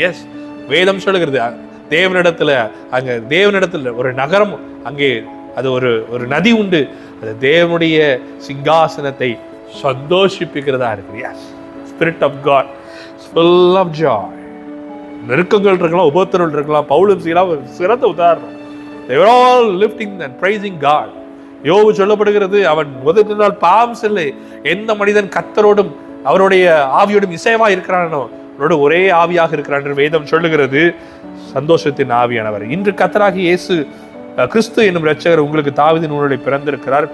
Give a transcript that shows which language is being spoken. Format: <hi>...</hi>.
<ta>S, வேதம் சொல்லுகிறது தேவனிடத்துல ஒரு நகரம், அங்கே அது ஒரு நதி உண்டு. அது தேவனுடைய சிங்காசனத்தை சந்தோஷிப்பிக்கிறதா இருக்கு.</ta> <en>Yes, spirit of God, full of joy.</en> <ta>நெருக்கங்கள் இருக்கலாம், உபத்திரங்கள் இருக்கலாம். பவுலும் சீலா சிறந்த உதாரணம்.</ta> <en>They were all lifting and praising God.</en> <ta>யோபு சொல்லப்படுகிறது, அவன் முதல் நாள் பாவம் செல்லை எந்த மனிதன் கர்த்தரோடும் அவருடைய ஆவியோடும் இசையமா இருக்கிறானோ அவரோட ஒரே ஆவியாக இருக்கிறான் என்று வேதம் சொல்லுகிறது. சந்தோஷத்தின் ஆவியானவர். இன்று கர்த்தராகிய இயேசு கிறிஸ்து என்னும் இரட்சகர் உங்களுக்கு தாவீதின் ஊரிலே பிறந்திருக்கிறார்.</ta>